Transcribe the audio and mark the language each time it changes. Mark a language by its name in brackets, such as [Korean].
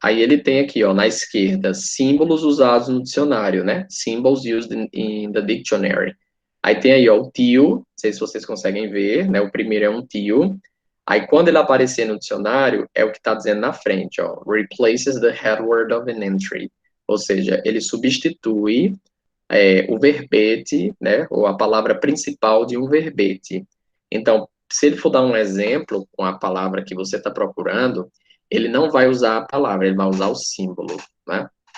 [Portuguese] Aí ele tem aqui, ó, na esquerda, símbolos usados no dicionário, né? [English] Symbols used in the dictionary. [Portuguese] Aí tem aí, ó, o tio, não sei se vocês conseguem ver, né? O primeiro é um tio. Aí quando ele aparecer no dicionário, é o que está dizendo na frente, ó, [English] replaces the head word of an entry. [Portuguese] Ou seja, ele substitui o verbete, né? Ou a palavra principal de um verbete. Então, se ele for dar um exemplo com a palavra que você está procurando, ele não vai usar a palavra, ele vai usar o símbolo, né?